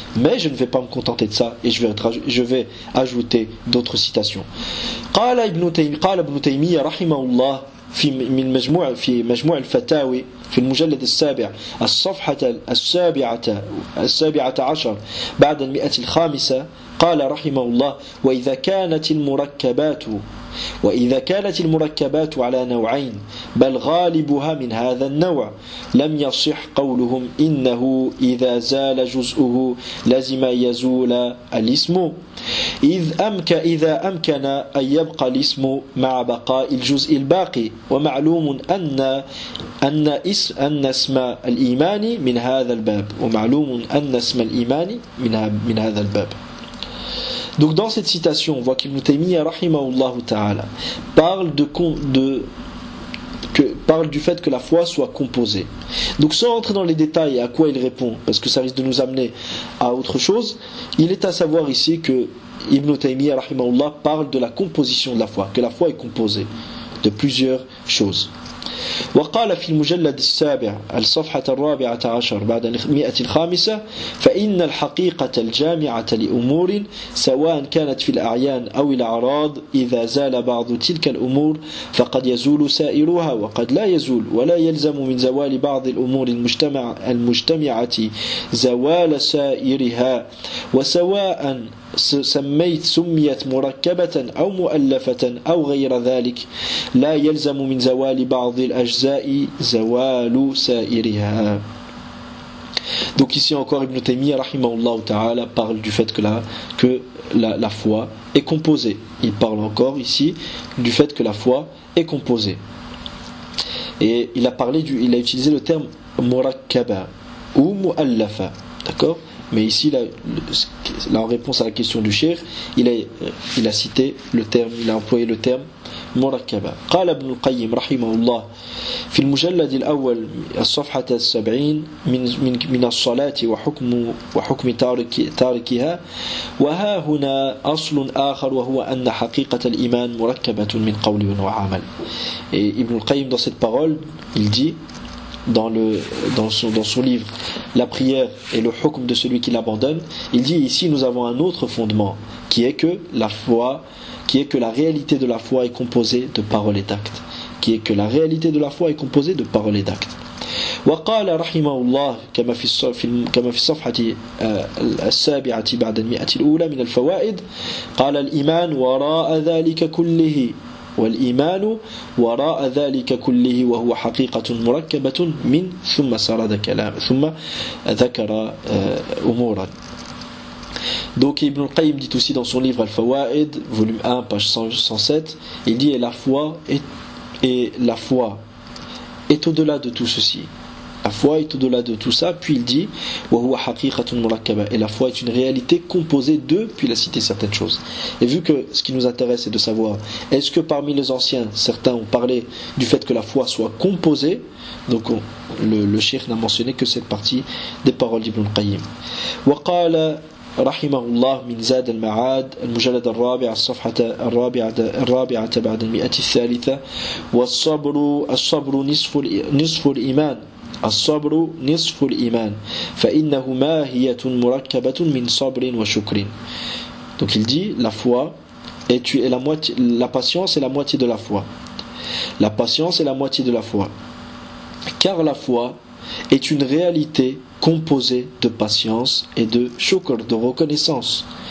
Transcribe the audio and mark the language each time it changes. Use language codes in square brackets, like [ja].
[fr] Mais je ne vais pas me contenter de ça et je vais ajouter d'autres citations. [ar] قال رحمه الله وإذا كانت المركبات وإذا كانت المركبات على نوعين بل غالبها من هذا النوع لم يصح قولهم إنه إذا زال جزءه لازم يزول الاسم إذا أمكن أن يبقى الاسم مع بقاء الجزء الباقي ومعلوم أن اسم الإيمان من هذا الباب ومعلوم أن اسم الإيمان من هذا الباب. [fr] Donc dans cette citation, on voit qu'Ibn Taymiyyah [ar] rahimahullah ta'ala [fr] parle du fait que la foi soit composée. Donc sans rentrer dans les détails à quoi il répond, parce que ça risque de nous amener à autre chose, il est à savoir ici que Ibn Taymiyyah [ar] rahimahullah [fr] parle de la composition de la foi, que la foi est composée de plusieurs choses. [ar] وقال في المجلد السابع الصفحة الرابعة عشر بعد المئة الخامسة فإن الحقيقة الجامعة لأمور سواء كانت في الأعيان أو الأعراض إذا زال بعض تلك الأمور فقد يزول سائرها وقد لا يزول ولا يلزم من زوال بعض الأمور المجتمعة زوال سائرها وسواء سميت مركبة أو مؤلفة أو غير ذلك لا يلزم من زوال بعض الأجزاء زوال سائرها. [fr] Donc ici encore Ibn Taymiyyah [ar] rahimahullah ta'ala [fr] parle du fait que la foi est composée. Il parle encore ici du fait que la foi est composée. Et il a utilisé le terme murakkaba ou mu'allafa. D'accord ? Mais ici, en réponse à la question du cheikh, il a cité le terme, il a employé le terme murakkaba. [ar] قال ابن القيم رحمه الله في المجلد الأول الصفحة السبعين من الصلاة وحكم تاركها وها هنا أصل آخر وهو أن حقيقة الإيمان مركبة من قول وعمل. [fr] Et Ibn al-Qayyim dans cette parole, il dit dans son livre La prière et le hukm de celui qui l'abandonne, il dit ici nous avons un autre fondement qui est que la réalité de la foi est composée de paroles et d'actes. [ar] وقال رحمه الله كما في الصفحة السابعة بعد المئة الأولى من الفوائد قال الإيمان وراء ذلك كله والإيمان وراء ذلك كله وهو حقيقة مركبة من ثم سرد كلام ثم ذكر أمورا. [fr] Donc Ibn al-Qayyim dit aussi dans son livre Al-Fawa'id, volume 1, page 107, il dit et la foi est au-delà de tout ceci. La foi est au-delà de tout ça, puis il dit [ar] wa huwa haqiqatun murakkaba, [fr] et la foi est une réalité composée de, puis il a cité certaines choses. Et vu que ce qui nous intéresse est de savoir est-ce que parmi les anciens certains ont parlé du fait que la foi soit composée, donc le cheikh n'a mentionné que cette partie des paroles d'Ibn al-Qayyim. [ar] Wa qala رحمه الله من زاد المعاد المجلد الرابع الصفحة الرابعة بعد المئة الثالثة والصبر نصف الإيمان فإنه ماهية مركبة من صبر وشكر. [fr] Donc il dit la foi est la moitié, la patience est la moitié de la foi. La patience est la moitié de la foi. Car la foi est une réalité composé de patience et de shukr, de reconnaissance.